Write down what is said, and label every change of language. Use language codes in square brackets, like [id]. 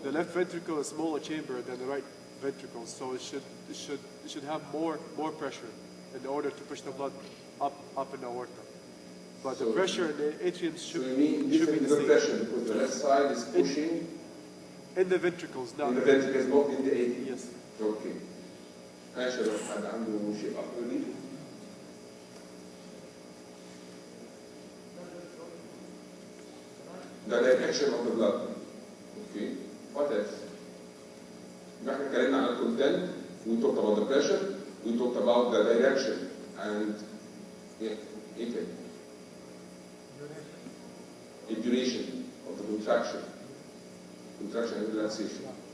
[en] The left ventricle is a smaller chamber than the right ventricle, so it should have more pressure in order to push the blood up in the aorta. But so the pressure in the atriums should be the same. Pressure because the left side is pushing in the ventricles, not in the ventricles, not in the atrium. Yes. Okay. [ar] ماشي لو حد عنده شيء أكبر ليه؟ [en] The direction of the blood. Okay. What else? [ar] احنا اتكلمنا على الكونتنت. [en] We talked about the pressure. We talked about the direction and [ar] ايه تاني؟ [en] The duration of the contraction. Contraction and relaxation.